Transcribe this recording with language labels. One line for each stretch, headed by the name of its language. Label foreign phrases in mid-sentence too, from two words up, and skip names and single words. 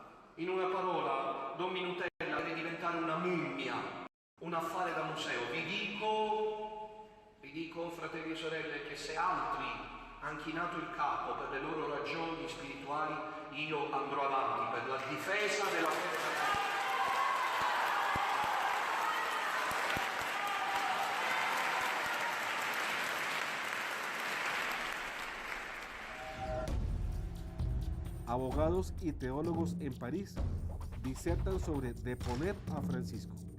Italian: In una parola, Don Minutella deve diventare una mummia, un affare da museo. Vi dico, fratelli e sorelle, che se altri hanno chinato il capo per le loro ragioni spirituali, io andrò avanti per la difesa della fede cattolica.
Spanish: Abogados y teólogos en París disertan sobre deponer a Francisco.